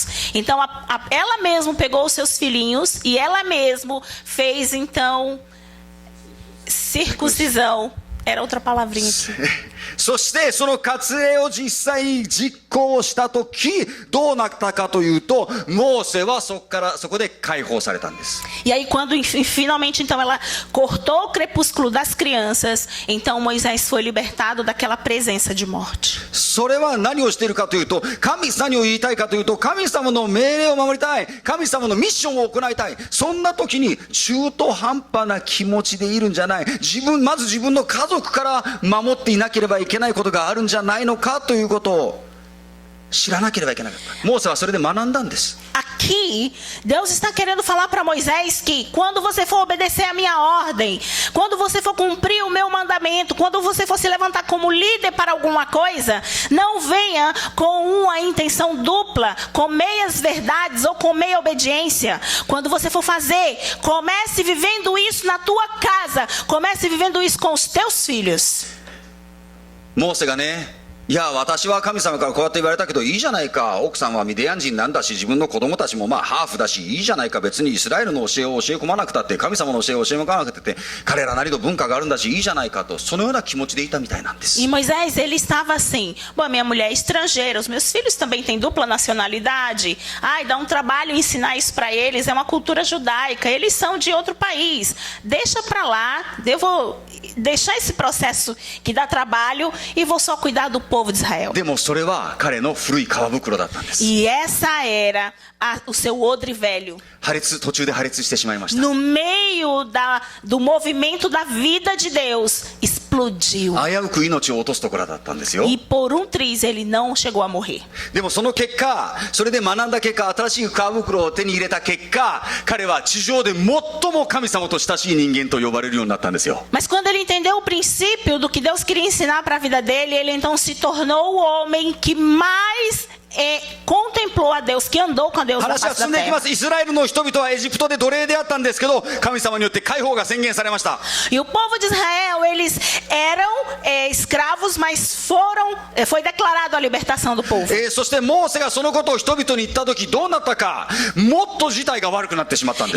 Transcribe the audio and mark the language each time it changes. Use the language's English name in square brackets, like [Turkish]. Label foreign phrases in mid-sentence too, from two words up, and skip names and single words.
[Portuguese] Então ela mesma pegou os seus filhinhos e ela mesma fez então circuncisão. Era outra palavrinha aqui. [Japanese] そしてその割礼を実際に実行したときどうなったかというと、モーセはそこで解放されたんです。 [Portuguese] E aí quando finalmente então ela cortou o crepúsculo das crianças, então Moisés foi libertado daquela presença de morte. [Japanese] それは何をしているかというと、何を言いたいかというと、神様の命令を守りたい、神様のミッションを行いたい。そんな時に中途半端な気持ちでいるんじゃない。まず自分の家族くから守っていなければいけないことがあるんじゃないのかということを知らなければいけなかった。モーセはそれで学んだんです。 [Portuguese] Aqui, Deus está querendo falar para Moisés que quando você for obedecer a minha ordem, quando você for cumprir o meu mandamento, quando você for se levantar como líder para alguma coisa, não venha com uma intenção dupla, com meias verdades ou com meia obediência. Quando você for fazer, comece vivendo isso na tua casa, comece vivendo isso com os teus filhos. [Japanese] モーセがね、いや私は神様からこうやって言われたけどいいじゃないか、奥さんはミディアン人なんだし自分の子供たちもまあハーフだしいいじゃないか、別にイスラエルの教えを教え込まなくたって神様の教えを教え込まなくたって彼らなりの文化があるんだしいいじゃないかと、そのような気持ちでいたみたいなんです。 [Portuguese] E Moisés, ele estava assim: bom, minha mulher é estrangeira, os meus filhos também têm dupla nacionalidade. Ai, dá um trabalho ensinar isso para eles, é uma cultura judaica, eles são de outro país. Deixa para lá, eu vou deixar esse processo que dá trabalho e vou só cuidar do povo de Israel. [Japanese] でもそれは彼の古い皮袋だったんです。 [Portuguese] E essa era o seu odre velho. [Japanese] 途中で破裂してしまいました。 [Portuguese] No meio do movimento da vida de Deus, explodiu. [Japanese] 危うく命を落とすところだったんですよ。 [Portuguese] E por um triz ele não chegou a morrer. [Japanese] でもその結果、それで学んだ結果、新しい皮袋を手に入れた結果、彼は地上で最も神様と親しい人間と呼ばれるようになったんですよ。 [Portuguese] Mas quando ele entendeu o princípio do que Deus queria ensinar para a vida dele, ele então se tornou o homem que mais contemplou a Deus, que andou com a Deus na [Japanese] 話は [Portuguese] face da [Japanese] 進んでいきま [Portuguese] terra. [Japanese] す。イスラエルの人々はエジプトで奴隷であったんですけど、神様によって解放が宣言されました。 [Portuguese] E o povo de Israel, eles eram escravos, mas foi declarado a libertação do povo. [Japanese] そしてモーセがそのことを人々に言った時どうなったか、もっと事態が悪くなってしまったんです。